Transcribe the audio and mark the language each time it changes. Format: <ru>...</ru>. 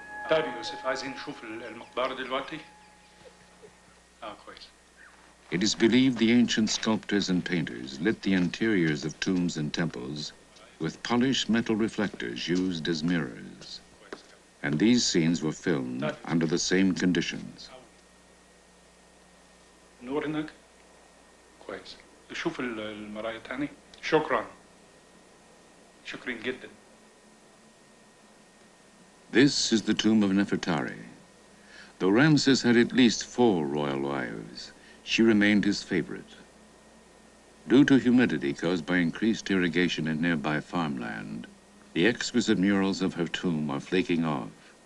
<ar>طيب يوسف عايزين نشوف المقبرة دلوقتي؟ كويس.</ar> <en>It is believed the ancient sculptors and painters lit the interiors of tombs and temples with polished metal reflectors used as mirrors. And these scenes were filmed under the same conditions.</en> <ar>نور هناك كويس شوف المراية تاني شكرا جدا.</ar> <en>This is the tomb of Nefertari. Though Ramses had at least 4 royal wives, she remained his favorite. Due to humidity caused by increased irrigation in nearby farmland, the exquisite murals of her tomb are flaking off.</en>